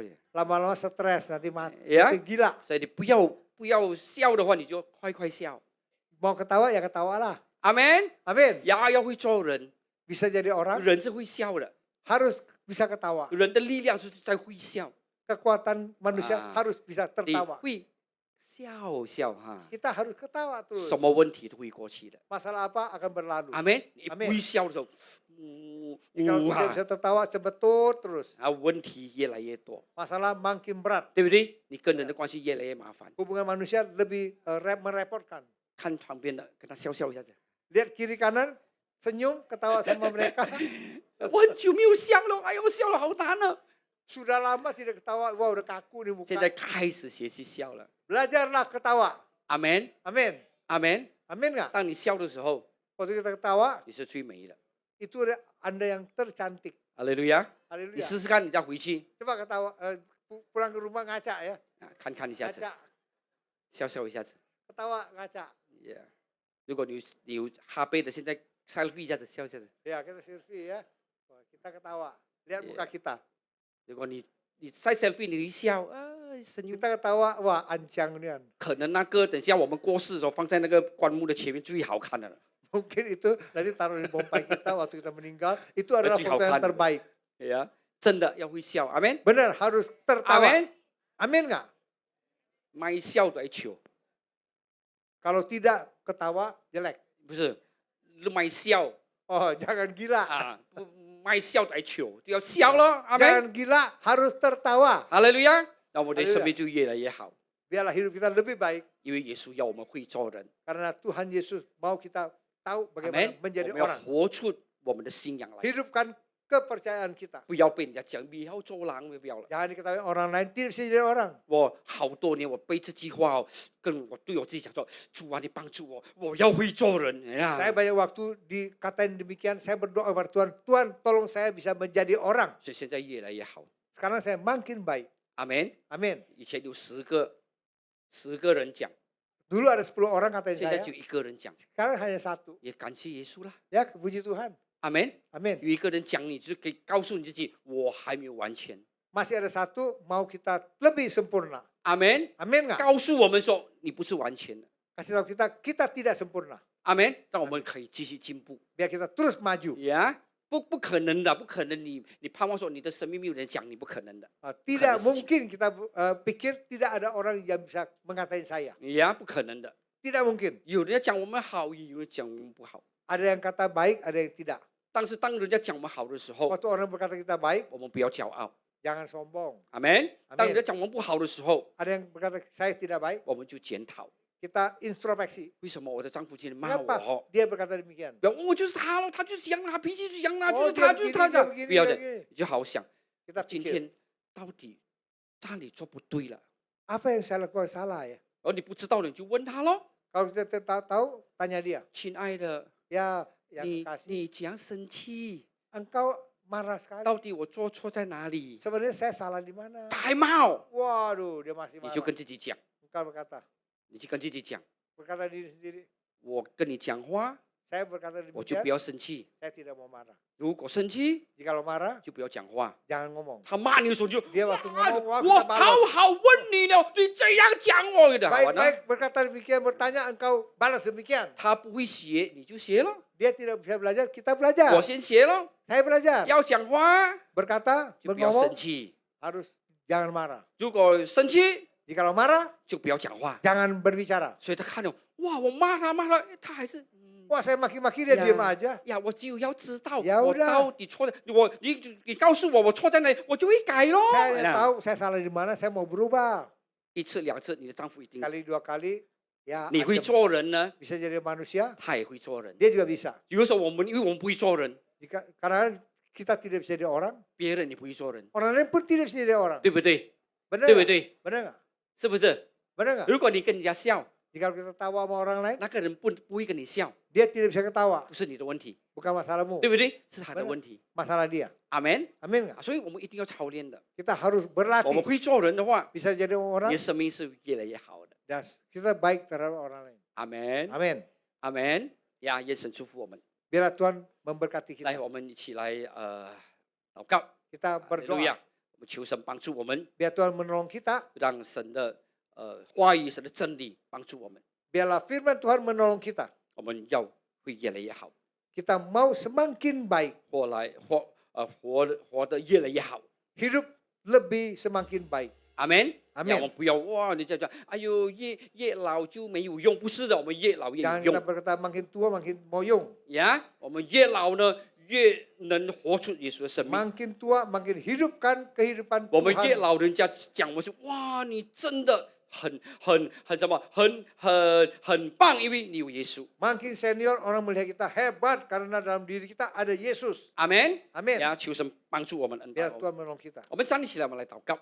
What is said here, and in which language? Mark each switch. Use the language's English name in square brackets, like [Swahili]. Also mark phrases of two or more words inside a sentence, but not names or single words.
[Indonesian] lama-lama stres nanti mati, Ya. nanti gila. [Chinese] 所以你不要笑的话，你就快笑。 [Indonesian] Mau ketawa ya ketawalah. [Chinese] 阿门。 [Indonesian] Amin. [Chinese] 要会做人， [Indonesian] Bisa jadi orang [Chinese] 人是会笑的， [Indonesian] harus bisa ketawa. [Chinese] 人的力量是在会笑。 [Indonesian] Kekuatan manusia Ah. harus bisa [Chinese] 你 [Indonesian] tertawa. [Chinese] 会笑哈， [Indonesian] Kita harus ketawa terus. [Chinese] 什么问题都会过去的。 [Indonesian] Masalah apa akan berlalu. [Chinese] 阿门。你 [Indonesian] Amin [Chinese] 不会笑的时候， [Indonesian] Kalau tidak bisa tertawa sebetulnya terus. [Chinese] 问题越来越多， [Indonesian] Masalah makin berat. [Chinese] 对不对？你跟人的关系越来越麻烦。 [Indonesian] Hubungan manusia lebih merepotkan. [Chinese] 看旁边的，跟他笑一下子。 [Indonesian] Lihat kiri kanan, senyum, ketawa sama mereka. [Chinese] 我很久没有笑了，哎呦，笑了好难啊！ [Indonesian] Sudah lama tidak ketawa, wah udah kaku nih [Chinese] 现在 [Indonesian] muka. [Chinese] 开始学习笑了。 [Indonesian] Belajarlah ketawa. [Chinese] 阿门， [Indonesian] Amin. [Chinese] 阿门。 [Indonesian] Amin nggak? [Chinese] 当你笑的时候， [Indonesian] Waktu kita ketawa, [Chinese] 你是最美的。 [Indonesian] itu Anda yang tercantik. [Chinese] 哈利路亚！你 [Indonesian] Haleluya. [Chinese] 试试看，你再回去 [Indonesian] Coba ketawa, pulang ke rumah ngaca ya. [Chinese] 看一下子， [Indonesian] Ngaca, [Chinese] 笑一下子。 [Indonesian] ketawa ngaca. [Chinese] Yeah. 如果你有哈贝的，现在 selfie 一下子，笑一下子。 [Indonesian] Ya kita selfie ya. Wah, kita ketawa. Lihat Iya. muka kita. [Chinese] 如果你晒 selfie，你一笑，神又 [Indonesian] Kita ketawa, wah ancang nian. [Chinese] 可能那个等下我们过世的时候放在那个棺木的前面最好看的了。 [Indonesian] Mungkin itu nanti taruh di pompai kita waktu kita meninggal. Itu adalah Masih foto yang haukan. terbaik. [Chinese] 呀，真的要会笑，阿门， [Indonesian] Benar, harus [Chinese] 阿 [Indonesian] tertawa. [Chinese] 门。 [Indonesian] Amin nggak? [Chinese] 卖笑来求， [Indonesian] Kalau tidak ketawa, jelek. [Chinese] 不是卖笑 [Indonesian] Oh, jangan gila. [Chinese] 啊，不卖笑来求，就要笑了，阿门。 [Indonesian] Jangan gila, harus tertawa. [Chinese] 哈利路亚，那我们的 [Indonesian] Haleluya [Chinese] 生命就越来越好， [Indonesian] Biarlah hidup kita lebih baik. [Chinese] 因为耶稣要我们会做人， [Indonesian] Karena Tuhan Yesus mau kita tahu [Chinese] 阿 [Indonesian] bagaimana [Chinese] 门。我 [Indonesian] menjadi [Chinese] 们要 [Indonesian] orang. [Chinese] 活出我们的信仰来， [Indonesian] Hidupkan kepercayaan kita. [Chinese] 不要被人家讲不要做狼，不要了。 [Indonesian] Jangan diketahui orang lain, tidak bisa jadi orang. [Chinese] 我好多年，我背这句话哦，跟我对我自己讲说：“主啊，你帮助我，我要会做人。” [Indonesian] Saya [Chinese] 呀， [Indonesian] banyak waktu dikatain demikian, saya berdoa kepada Tuhan, Tuhan tolong saya bisa menjadi orang. [Chinese] 所以现在越来越好， [Indonesian] Sekarang saya makin baik. [Chinese] 阿门。 [Indonesian] Amin. [Chinese] 以前有10个人讲， [Indonesian] Dulu ada 10 orang katain [Chinese] 现在 [Indonesian] saya, [Chinese] 就一个人讲， [Indonesian] sekarang hanya 1. [Chinese] 也感谢耶稣啦， [Indonesian] Ya, puji Tuhan. [Chinese] 阿门。 [Indonesian] Amin. [Chinese] 有一个人讲，你就可以告诉你自己，我还没有完全， [Indonesian] Masih ada 1 mau kita lebih sempurna. [Chinese] 阿门。 [Indonesian] Amin nggak? [Chinese] 告诉我们说，你不是完全的， [Indonesian] Kasih tahu kita tidak sempurna. [Chinese] 阿门。让我们可以继续进步， [Indonesian] Biar kita terus maju. [Chinese] 呀。不可能的，不可能你盼望说你的生命没有人讲，你不可能的。 [Indonesian] Tidak Karena mungkin kita pikir tidak ada orang yang bisa mengatain saya. 呀，不可能的。 Tidak mungkin. [Chinese] 有人讲我们好，有人讲我们不好。 [Indonesian] Ada yang kata baik, ada yang tidak. [Chinese] 但是当人家讲我们好的时候， [Indonesian] Waktu orang berkata kita baik, [Chinese] 我们不要骄傲。 [Indonesian] jangan sombong. [Chinese] 阿门。 [Indonesian] Amen [Chinese] 当人家讲我们不好的时候， [Indonesian] Ada yang berkata saya tidak baik, [Chinese] 我们就检讨， [Indonesian] kita introspeksi. [Chinese] 为什么我的丈夫今天骂 [Indonesian] Kenapa [Chinese] 我？ [Indonesian] dia berkata demikian? [Chinese] 不要，我就是他了，他就是这样，他脾气就是这样啊，就 [Indonesian] Oh, [Chinese] 是他， [Indonesian] dia [Chinese] 就是 [Indonesian] begini, [Chinese] 他 [Indonesian] dia [Chinese] 的。 [Indonesian] begini, [Chinese] 不要 [Indonesian] dia [Chinese] 的， [Indonesian] begini. [Chinese] 你就好好想， [Indonesian] Kita [Chinese] 今 [Indonesian] pikir, [Chinese] 天到底哪里做不对了？ [Indonesian] apa yang saya lakukan salah ya? [Chinese] 而你不知道的，你就问他咯。 [Indonesian] Kalau kita tahu, tanya dia. [Chinese] 亲爱的， [Indonesian] Ya, yang [Chinese] 你 [Indonesian] kekasih, [Chinese] 你这样生气， [Indonesian] engkau marah sekali. [Chinese] 到底我做错在哪里？ [Indonesian] Sebenarnya saya salah di mana? [Chinese] 他还骂我， [Indonesian] Waduh, dia masih [Chinese] 你就 [Indonesian] marah. [Chinese] 跟自己讲， [Indonesian] Engkau berkata, [Chinese] 你就跟自己讲， [Indonesian] berkata diri sendiri. [Chinese] 我跟你讲话， [Indonesian] Saya berkata [Chinese] 我就 [Indonesian] demikian, [Chinese] 不要生气。 [Indonesian] saya tidak mau marah. [Chinese] 如果生气， [Indonesian] Jikalau marah, [Chinese] 就不要讲话。 [Indonesian] jangan ngomong. [Chinese] 他骂你的时候就， [Indonesian] Dia waktu [Chinese] 哇 [Indonesian] ngomong, wah [Chinese] 我 [Indonesian] kita [Chinese] 好 [Indonesian] balas. [Chinese] 好问你了，你这样讲我的，好啊呢？ [Indonesian] Baik-baik berkata demikian, bertanya engkau balas demikian. [Chinese] 他不会写，你就写了。 [Indonesian] Dia tidak bisa belajar, kita belajar. [Chinese] 我先写了， [Indonesian] Saya belajar. [Chinese] 要讲话 [Indonesian] Berkata, [Chinese] 就不要生 [Indonesian] berngomong, [Chinese] 气， [Indonesian] harus jangan marah. [Chinese] 如果生气 [Indonesian] Jikalau marah, [Chinese] 就不要讲话。 [Indonesian] jangan berbicara. [Chinese] 所以他看到，哇，我骂他，他还是。 [Indonesian] Wah, saya maki-maki dia Ya. diam aja. [Chinese] 呀，我只有要知道 [Indonesian] Ya [Chinese] 我 [Indonesian] udah [Chinese] 到底错的，你告诉我告错在哪里，我就会改咯。 [Indonesian] Saya [Chinese] 那 [Indonesian] tahu saya salah di mana, saya mau berubah. [Chinese] 一次两次，你的丈夫一定， [Indonesian] Kali dua kali, ya [Chinese] 你会 [Indonesian] ancam. [Chinese] 做人呢， [Indonesian] Bisa jadi manusia, [Chinese] 他也会做人。 [Indonesian] dia juga bisa. [Chinese] 有的时候因为我们不会做人， [Indonesian] Karena kita tidak bisa jadi orang, [Chinese] 别人也不会做人， [Indonesian] orang lain pun tidak bisa jadi orang. [Chinese] 对不对？ [Indonesian] Benar [Chinese] 对不 [Indonesian] nggak? [Chinese] 对？ [Indonesian] Benar nggak? [Chinese] 是不是？ [Indonesian] Benar nggak? [Chinese] 如果你跟人家笑， [Indonesian] Jika kita tawa sama orang lain, [Chinese] 那个人不会跟你笑， [Indonesian] dia tidak bisa ketawa. [Chinese] 不是你的问题， [Indonesian] Bukan masalahmu, [Chinese] 对不对？是他的 [Indonesian] Benar. [Chinese] 问题。 [Indonesian] masalah dia. [Chinese] 阿门。 [Indonesian] Amin nggak? [Chinese] 所以我们一定要操练的。 [Indonesian] Kita harus [Chinese] 我们 [Indonesian] berlatih. [Chinese] 会做人的话， [Indonesian] Bisa jadi [Chinese] 你 [Indonesian] orang, [Chinese] 的生命是越来越好的。 [Indonesian] dan kita baik terhadap orang lain. [Chinese] 阿门， [Indonesian] Amin. [Chinese] 阿门。呀，愿神祝福我们。 [Indonesian] Biarlah Tuhan memberkati [Chinese] 来， [Indonesian] kita. [Chinese] 我们一起来祷告。 [Indonesian] Kita [Chinese] 哈利路 [Indonesian] berdoa. [Chinese] 亚，我们求神帮助我们， [Indonesian] Biar Tuhan menolong kita. [Chinese] 让神的话语、神的真理帮助我们， [Indonesian] Biarlah firman Tuhan menolong kita. [Chinese] 我们要会越来越好， [Indonesian] Kita mau semakin baik. [Chinese] 活得越来越好。 [Indonesian] Hidup lebih semakin baik. [Chinese] 阿门。 [Indonesian] Amin [Chinese] 我们不要哇，你这样，哎呦，越老就没有用，不是的，我们越老越 [Indonesian] Jangan [Chinese] 有 [Indonesian] kita [Chinese] 用 [Indonesian] berkata makin tua makin mau 用. [Chinese] 呀。我们越老呢，越能活出耶稣的生命。 [Indonesian] Makin tua makin hidupkan kehidupan [Chinese] 我们越 [Indonesian] Tuhan. [Chinese] 老，人家讲我说，哇，你真的很什么，很棒，因为你有耶稣。 [Indonesian] Makin senior orang melihat kita hebat karena dalam diri kita ada Yesus. [Chinese] 阿门。 [Indonesian] Amin. [Chinese] 呀，求神帮助我们，恩待 [Indonesian] Biar [Chinese] 我们。 [Indonesian] Tuhan menolong kita. [Chinese] 我们站立起来，我们来祷告。